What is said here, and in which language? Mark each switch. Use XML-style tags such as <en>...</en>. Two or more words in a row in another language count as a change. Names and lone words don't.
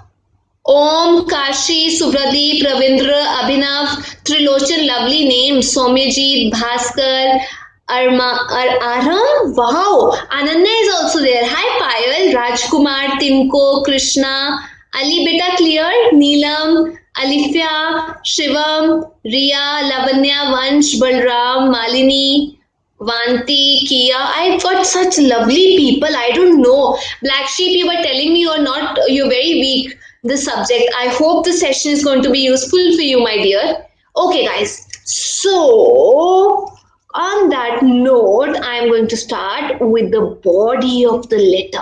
<en>Om, Kashi, Subradeep, Ravindra, Abhinav, Trilochan, lovely names. Somyajit, Bhaskar, Aram, wow. Ananya is also there. Hi, Payal, Rajkumar, Timko, Krishna, Ali, beta clear? Neelam, Alifya, Shivam, Riya, Lavanya, Vansh, Balram, Malini. Vanti, Kia, I've got such lovely people. I don't know. Black Sheep, you were telling me you're not, you're very weak this subject. I hope the session is going to be useful for you, my dear. Okay, guys. So, on that note, I'm going to start with the body of the letter.</en>